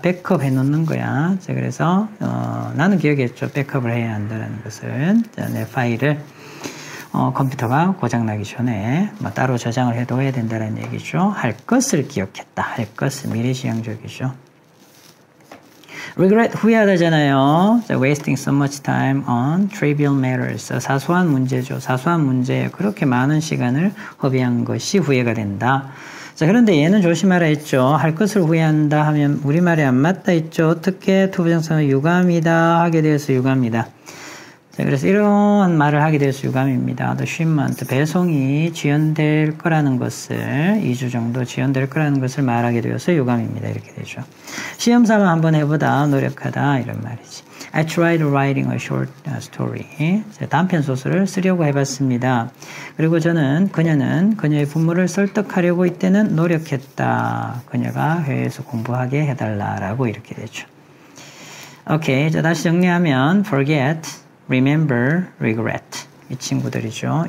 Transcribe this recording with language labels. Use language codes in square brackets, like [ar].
[ko] 백업 해놓는 거야. 자, 그래서 나는 기억했죠. 백업을 해야 한다는 것을. 자, 내 파일을 컴퓨터가 고장나기 전에 따로 저장을 해둬야 된다는 얘기죠. 할 것을 기억했다. 할 것을 미래지향적이죠. regret 후회하다잖아요. [en] wasting so much time on trivial matters. [ko] 사소한 문제죠. 사소한 문제에 그렇게 많은 시간을 허비한 것이 후회가 된다. 자, 그런데 얘는 조심하라 했죠. 할 것을 후회한다 하면 우리말에 안 맞다 했죠. 어떻게 투부정사는 유감이다 하게 되어서 유감이다. 자, 그래서 이런 말을 하게 되어서 유감입니다. The shipment, 배송이 지연될 거라는 것을 2주 정도 지연될 거라는 것을 말하게 되어서 유감입니다. 이렇게 되죠. 시험 삼아 한번 해보다 노력하다 이런 말이지. [en] I tried writing a short story. [ko] 단편 소설을 쓰려고 해봤습니다. 그리고 그녀는 그녀의 부모를 설득하려고 이때는 노력했다. 그녀가 회의에서 공부하게 해달라라고 이렇게 되죠. 오케이. 자, 다시 정리하면 forget, remember, regret. 이 친구들이죠.